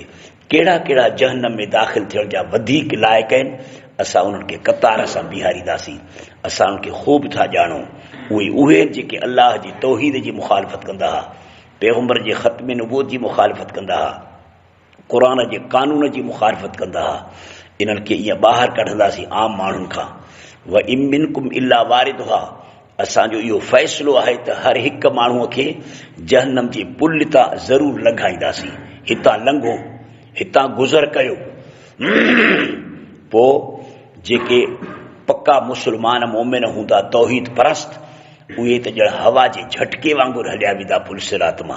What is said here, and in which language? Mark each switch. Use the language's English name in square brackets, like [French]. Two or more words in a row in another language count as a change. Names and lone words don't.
[Sindhi] कहिड़ा कहिड़ा जहन्नम में दाख़िल थियण जा वधीक लाइक़ आहिनि, असां उन्हनि खे कतार सां बीहारींदासीं। असां उन्हनि खे ख़ूब था ॼाणूं, उहे जेके अल्लाह जी तौहीद जी मुखालफ़त कंदा हुआ, पैगंबर जे ख़त्म नबूवत जी मुखालफ़त कंदा हुआ, क़ुरान जे कानून जी मुखालफ़त कंदा हुआ। इन्हनि खे ईअं ॿाहिरि कढंदासीं आम माण्हुनि खां। [Arabic] وإن منكم إلا واردها, [Sindhi] असांजो इहो फ़ैसिलो आहे त हर हिकु माण्हूअ खे जहन्नम जे पुल तां ज़रूरु लंघाईंदासीं। हितां लंघो, हितां गुज़र कयो। पोइ जेके पक्का मुस्लमान मोमिन हूंदा, तौहीद परस्त, उहे त ॼण हवा जे झटके वांगुरु हलिया वेंदा पुल सिरात मां।